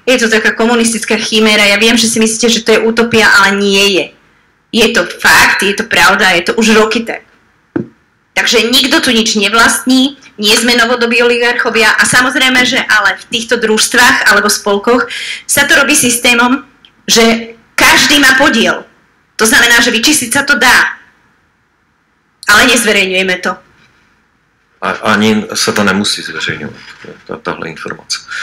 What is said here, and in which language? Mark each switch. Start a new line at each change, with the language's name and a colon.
Slovak: Je to taká komunistická chiméra, ja viem, že si myslíte, že to je utopia, ale nie je. Je to fakt, je to pravda, je to už roky tak. Takže nikto tu nič nevlastní, nie sme novodobí oligarchovia a samozrejme, že ale v týchto družstvách alebo spolkoch sa to robí systémom, že každý má podiel. To znamená, že vyčistiť sa to dá, ale nezverejňujeme to.
Czech: Ani se to nemusí zveřejňovat, tahle informace.